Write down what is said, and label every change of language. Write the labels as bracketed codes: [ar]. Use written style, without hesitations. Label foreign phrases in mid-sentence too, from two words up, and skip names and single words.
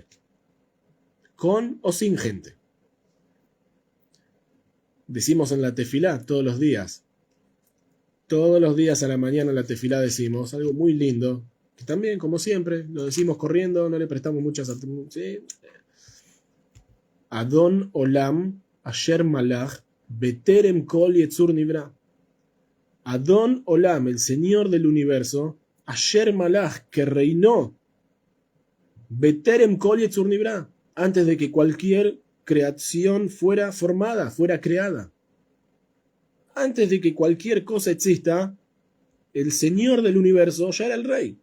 [es] Con o sin gente. Decimos en la tefilá todos los días. Todos los días a la mañana en la tefilá decimos algo muy lindo. Que también, como siempre, lo decimos corriendo, no le prestamos muchas atención. ¿Sí? [he] אדון עולם אשר מלך בטרם כל יציר נברא. אדון עולם, [es] el Señor del universo, [he] אשר מלך, [es] que reinó, [he] בטרם כל יציר נברא, [es] antes de que cualquier creación fuera formada, fuera creada. Antes de que cualquier cosa exista, el Señor del universo ya era el rey.